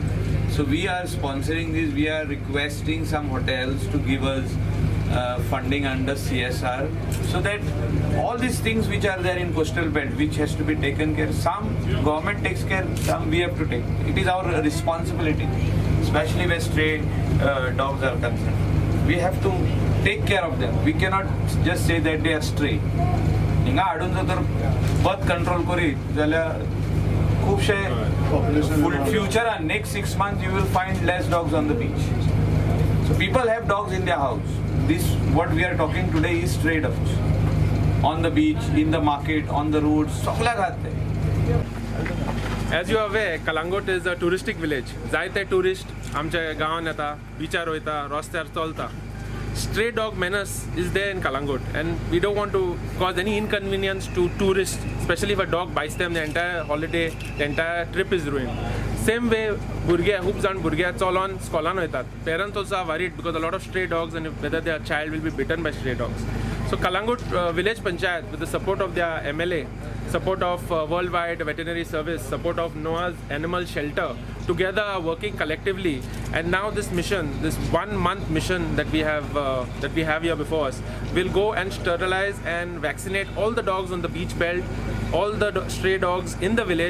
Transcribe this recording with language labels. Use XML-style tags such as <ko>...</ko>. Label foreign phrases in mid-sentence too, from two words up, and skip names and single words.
<en>So we are sponsoring this. We are requesting some hotels to give us funding under CSR, so that all these things which are there in coastal belt, which has to be taken care, some government takes care, some we have to take. It is our responsibility, especially where stray dogs are concerned. We have to take care of them. We cannot just say that they are stray.</en> <kok>हिंगा हाडून जर</kok> <en>birth control</en> <kok>करी जाल्यार खूबशे</kok> <en>future and next 6 months you will find less dogs on the beach. So people have dogs in their house. This what we are talking today is stray dogs on the beach, in the market, on the roads.</en> <kok>सगळ्या घातले.</kok> <en>As you are aware, Kalangut is a touristic village.</en> <kok>जायते tourist आमच्या गावान येता, beachar वयता, रस्त्यार चलता.</kok> <en>Stray dog menace is there in Kalangut, and we don't want to cause any inconvenience to tourists, especially if a dog bites them. The entire holiday, the entire trip is ruined. Same way,</en> <kok>भुरगे खूप जाण भुरगे चलोन स्कॉलान वयतात.</kok> <en>Parents also are worried because a lot of stray dogs, and whether their child will be bitten by stray dogs. So Kalangut Village Panchayat, with the support of their MLA, support of Worldwide Veterinary Service, support of Noah's Animal Shelter, together are working collectively. And now this mission, this 1 month mission that we have here before us, will go and sterilize and vaccinate all the dogs on the beach belt, all the stray dogs in the village.</en>